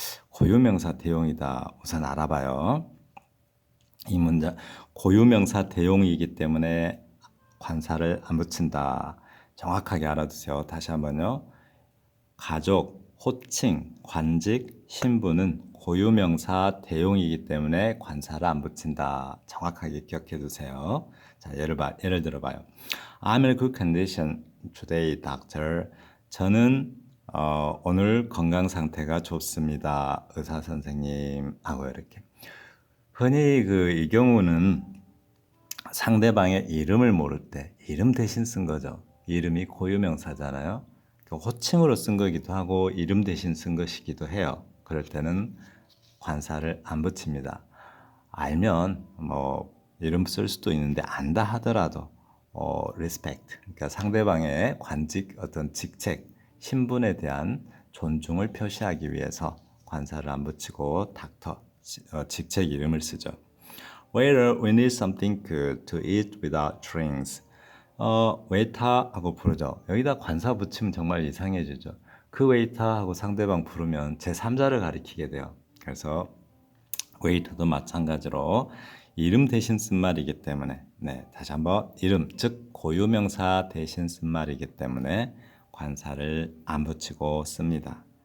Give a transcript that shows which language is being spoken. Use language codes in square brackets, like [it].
[ko] 고유명사 대용이다. 우선 알아봐요. 이 문장 고유명사 대용이기 때문에 관사를 안 붙인다. 정확하게 알아두세요. 다시 한번요. 가족, 호칭, 관직, 신분은 고유명사 대용이기 때문에 관사를 안 붙인다. 정확하게 기억해 두세요. 자, 예를 들어봐요. [en] I'm in good condition today, doctor. [ko] 저는 오늘 건강 상태가 좋습니다. 의사 선생님 하고 이렇게. 흔히 이 경우는 상대방의 이름을 모를 때 이름 대신 쓴 거죠. 이름이 고유명사잖아요. 호칭으로 쓴 거기도 하고 이름 대신 쓴 것이기도 해요. 그럴 때는 관사를 안 붙입니다. 알면 이름 쓸 수도 있는데 안다 하더라도 respect, 그러니까 상대방의 관직, 어떤 직책, 신분에 대한 존중을 표시하기 위해서 관사를 안 붙이고 닥터, 직책 이름을 쓰죠. [en] Waiter, we need something good to eat without drinks. [ko] 웨이터 하고 부르죠. 여기다 관사 붙이면 정말 이상해지죠. 그 웨이터 하고 상대방 부르면 제3자를 가리키게 돼요. 그래서 웨이터도 마찬가지로 이름 대신 쓴 말이기 때문에 다시 한번 이름, 즉 고유명사 대신 쓴 말이기 때문에 관사를 안 붙이고 씁니다.